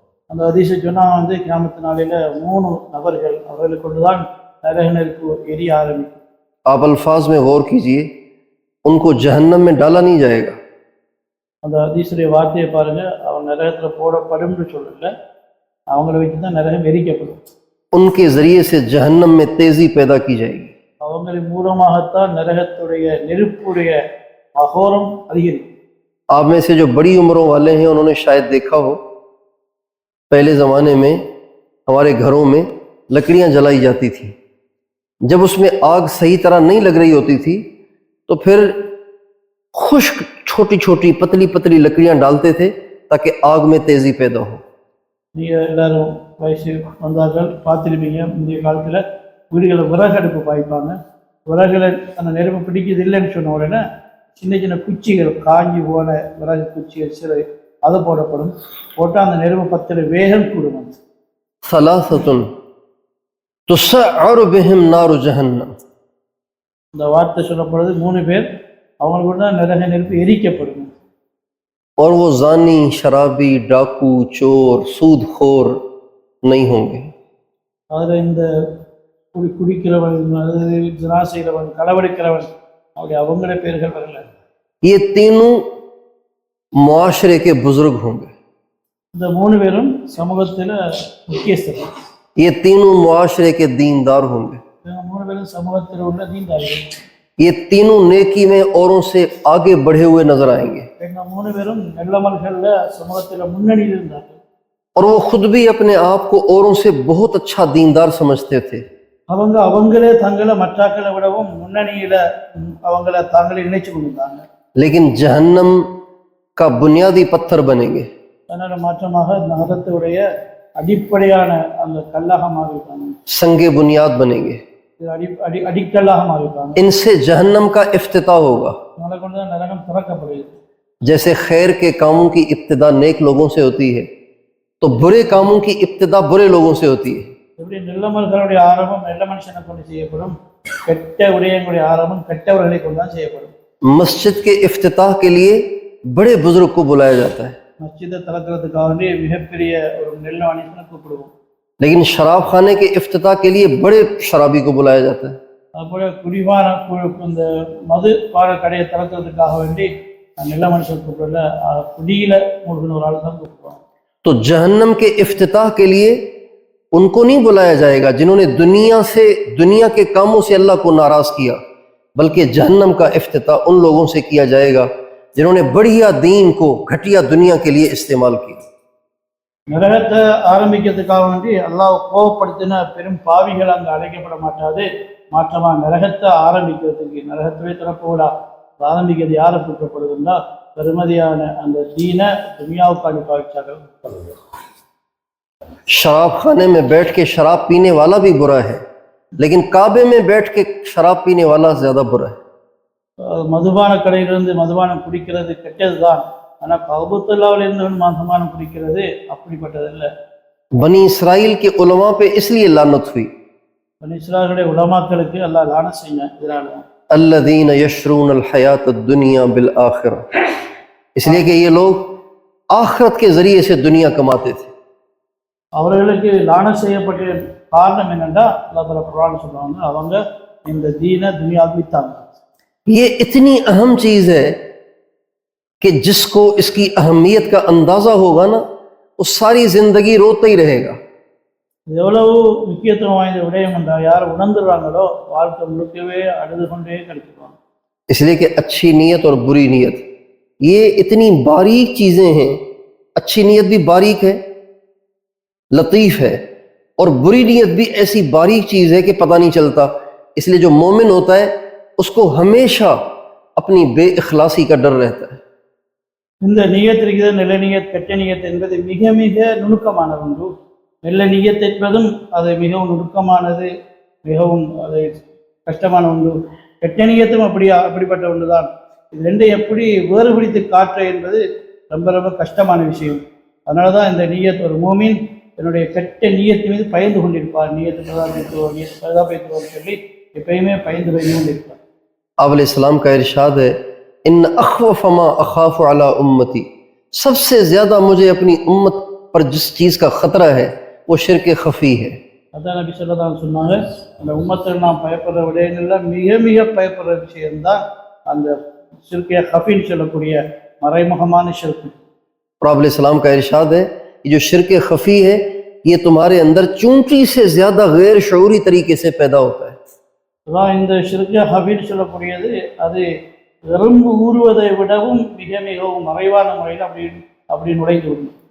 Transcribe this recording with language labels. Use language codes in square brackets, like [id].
[ta] அந்த ஹதீஸை சொன்னாங்க வந்து கியாமத்து நாளையில 3 நபர்கள் அவர்களை கொண்டுதான் நரக நெருப்பு எரிய ஆரம்பிக்கும். [ur] آپ الفاظ میں غور کیجئے، ان کو جہنم میں ڈالا نہیں جائے گا، [ta] அந்த ஹதீஸுடைய வார்த்தையை பாருங்க. அவன் நரகத்துல போடப்படும்னு சொல்லல, அவங்கள வச்சுதான் நரகம் எரிக்கப்படும். [ur] ان کے ذریعے سے جہنم میں تیزی پیدا کی جائے گی. [ta] அவங்களின் மூலமாகத்தான் நரகத்துடைய நெருப்புடைய அகோரம் அதிகரிக்கும். [ur] آپ میں سے جو بڑی عمروں والے ہیں انہوں نے شاید دیکھا ہو، پہلے زمانے میں ہمارے گھروں میں لکڑیاں جلائی جاتی تھیں. جب اس میں آگ صحیح طرح نہیں لگ رہی ہوتی تھی تو پھر خشک چھوٹی چھوٹی پتلی پتلی لکڑیاں ڈالتے تھے تاکہ آگ میں تیزی پیدا ہو. [ta] நீங்க எல்லாரும் வயசு வந்தார்கள் பார்த்துருப்பீங்க. முந்தைய காலத்துல வீடுகளை விறகு அடுப்பு பாய்ப்பாங்க. விறகுல அந்த நெருப்பு பிடிக்குது இல்லைன்னு சொன்ன உடனே சின்ன சின்ன குச்சிகள், காஞ்சி போன விறகு குச்சிகள் சில அது போடப்படும். போட்டால் அந்த நெருப்பு பத்திர வேகம் கூடும். [ar] ثلاثة تسعر بهم نار جہنم. [ta] இந்த வார்த்தை சொல்லப்படுறது 3 பேர், அவங்களுக்கு தான் நரக நெருப்பு எரிக்கப்படும். [ur] اور وہ زانی، شرابی، ڈاکو، چور، سود خور نہیں ہوں گے. [ta] அதில் இந்த குடிக்கிறவன், ஜினா செய்கிறவன், களவெடுக்கிறவன், அப்படி அவங்கள பேர்கள் வரல. [ur] یہ تینوں معاشرے کے بزرگ ہوں گے. [ta] இந்த 3 பேரும் சமூகத்தில் முக்கியஸ்தர்கள். [ur] یہ تینوں معاشرے کے دیندار ہوں گے. [ta] இவங்க 3 பேரும் சமூகத்தில் உள்ள தீண்டார்கள். [ur] یہ تینوں نیکی میں اوروں سے آگے بڑھے ہوئے نظر آئیں گے. [ta] இவங்க 3 பேரும் நல்லமல்களில் சமூகத்தில் முன்னணியில் இருந்தார்கள். [ur] اور وہ خود بھی اپنے آپ کو اوروں سے بہت اچھا دیندار سمجھتے تھے. [ta] அவங்களே தங்களை மற்றாக்களை விடவும் முன்னணியில் அவங்கள தாங்களே நினைச்சு கொண்டிருந்தாங்க. [ur] لیکن جہنم کا بنیادی پتھر بنیں گے. [ta] அதனால மாற்றமாக நரகத்துடைய அடிப்படையான அந்த கல்லாக மாறிட்டாங்க. [ur] سنگ بنیاد بنیں گے. [ta] அடிக்கல்லாக மாறிட்டாங்க. [ur] ان سے جہنم کا افتتاح ہوگا. [ta] அதனால கொண்டு தான் நரகம் திறக்கப்படுகிறது. [ur] جیسے خیر کے کاموں کی ابتدا نیک لوگوں سے ہوتی ہے تو برے کاموں کی ابتدا برے لوگوں سے ہوتی ہے. [ta] எப்படி நல்லமல்களுடைய ஆரம்பம் நல்ல மனுஷனை கொண்டு செய்யப்படும், கெட்ட விடயங்களுடைய ஆரம்பம் கெட்டவர்களை கொண்டு தான் செய்யப்படும். [ur] مسجد کے افتتاح کے لیے بڑے بزرگ کو بلایا جاتا ہے، [ta] மஸ்ஜிதை திறக்கிறதுக்காக வேண்டி மிகப்பெரிய ஒரு நல்ல மனுஷனை கூப்பிடுவோம். [ur] لیکن شراب خانے کے افتتاح کے لیے بڑے شرابی کو بلایا جاتا ہے. [ta] அதுபோல குடிபான இந்த மது பான கடையை திறக்கிறதுக்காக வேண்டி நல்ல மனுஷன் கூப்பிடல, குடியில மூழ்கின ஒரு ஆள் தான் கூப்பிடுவாங்க. [ur] تو جہنم کے افتتاح کے لیے ان کو نہیں بلایا جائے گا جنہوں نے دنیا کے کاموں سے اللہ کو ناراض کیا، بلکہ جہنم کا افتتاح ان لوگوں سے کیا جائے گا جنہوں نے بڑھیا دین کو گھٹیا دنیا کے لیے استعمال کیا. [ta] நரகத்தை ஆரம்பிக்கிறதுக்காக வேண்டி அல்லாஹ் கோபப்படுத்தின பெரும் பாவிகள் அங்கு அழைக்கப்பட மாட்டாது. மாற்றமா நரகத்தை ஆரம்பிக்கிறதுக்கு, நரகத்துவே திறப்போடா ஆரம்பிக்கிறது யாரை கூட்டப்படுதுன்னா பெருமதியான அந்த தீனை துனியாவுக்காண்டி பாவிச்சாக. [ur] شراب خانے میں بیٹھ کے شراب پینے والا بھی برا ہے، لیکن کعبے میں بیٹھ کے شراب پینے والا زیادہ برا ہے. [ta] மதுபான கடையிலிருந்து மதுபானம் குடிக்கிறது கெட்டது தான், ஆனால் கௌபத்துல்லாவில் இருந்து மதுபானம் குடிக்கிறது அப்படிப்பட்டது இல்லை. [ur] بنی اسرائیل کے علماء پہ اس لیے لعنت ہوئی، [ta] இஸ்ராயேலுடைய உலமாக்களுக்கு அல்லாஹ் லானத் செஞ்சான் இதனால. [ar] الذین یشرون الحیات الدنیا بالآخرہ، [ur] اس لیے کہ یہ لوگ آخرت کے ذریعے سے دنیا کماتے تھے. [ta] அவர்களுக்கு லானத் செய்யப்பட்ட காரணம் என்னன்னா அல்லாஹ் தஆலா குர்ஆன் சொல்றாங்க, அவங்க இந்த தீனை துனியாவுக்கு வித்தாங்க. [ur] یہ اتنی اہم چیز ہے کہ جس کو اس کی اہمیت کا اندازہ ہوگا نا وہ ساری زندگی روتا ہی رہے گا. இது எவ்வளவு முக்கியத்துவம் வாய்ந்த விடயம் என்றால் யார் உணர்ந்துடுறாங்களோ வாழ்க்கை முழுக்கவே அழுது கொண்டே கழிச்சிடுவாங்க. اس لیے کہ اچھی نیت اور بری نیت یہ اتنی باریک چیزیں ہیں. اچھی نیت بھی باریک ہے، لطیف ہے، اور بری نیت بھی ایسی باریک چیز ہے کہ پتہ نہیں چلتا. اس لیے جو مومن ہوتا ہے اس کو ہمیشہ اپنی بے اخلاصی کا ڈر رہتا ہے. [ta] இந்த நியத் இருக்குது, நல்ல நியத் கெட்ட நியத் என்பது மிக மிக நுணுக்கமான ஒன்று. நல்ல நியத் என்பதும் அது மிகவும் நுணுக்கமானது, மிகவும் அது கஷ்டமான ஒன்று. கெட்ட நியத்தும் அப்படிப்பட்ட ஒன்று தான். இது ரெண்டை எப்படி வேறுபடுத்தி காற்ற என்பது ரொம்ப ரொம்ப கஷ்டமான விஷயம். அதனால தான் இந்த நியத் ஒரு மூமின் என்னுடைய கெட்ட நியத்து மீது பயந்து கொண்டிருப்பார். நியத்து பிரதாபத்துவோம், நியத்து பிரதாபத்துவோம் சொல்லி எப்பயுமே பயந்து கொண்டிருப்பார். [ur] آپ علیہ السلام کا ارشاد ہے [ar] ان اخوف ما اخاف علی امتی، [ur] سب سے زیادہ مجھے اپنی امت پر جس چیز کا خطرہ ہے وہ شرک خفی ہے. [ta] அதான் நபி ஸல்லல்லாஹு அலைஹி சொன்னாங்க, அந்த உம்மத்தில் நாம் பயப்படுற விடயங்கள்ல மிக மிக பயப்படுற விஷயம்தான் அந்த ஷிர்கே ஹஃபின்னு சொல்லக்கூடிய மறைமுகமான ஷிர்க். [ur] اور آپ علیہ السلام کا ارشاد ہے یہ جو شرک خفی ہے یہ تمہارے اندر چونٹی سے زیادہ غیر شعوری طریقے سے پیدا ہوتا ہے. [ta] அதான் இந்த ஷிர்கே ஹஃபின்னு சொல்லக்கூடியது அது எறும்பு ஊறுவதை விடவும் மிக மிகவும் மறைவான முறையில் அப்படி நுழைந்து விடும்.